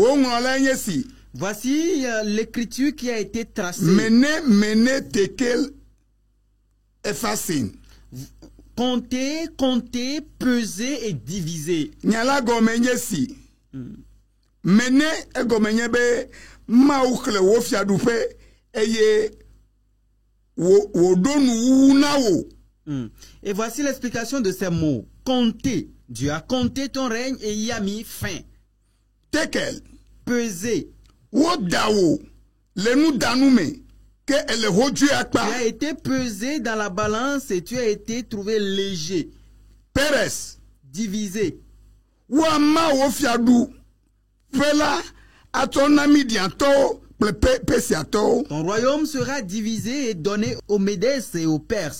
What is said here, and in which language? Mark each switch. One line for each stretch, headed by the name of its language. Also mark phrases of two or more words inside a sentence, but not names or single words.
French: Voici l'écriture qui a été tracée. Mené, tekel, Effacer. Compter, compter, peser et diviser.
Ewe: Nyala gomenye si. Mene e gomenye be ma ukle wo fiadu pe eye wo donu na wo.
French: Et voici l'explication de ces mots. Compter. Dieu a compté ton règne et y a mis fin. Tekel. Peser.
Ewe: Wo dawo le nu danume.
French: Tu as été pesé dans la balance et tu as été trouvé léger. Pérez. Divisé. Ton royaume sera divisé et donné aux Médès et aux Perses.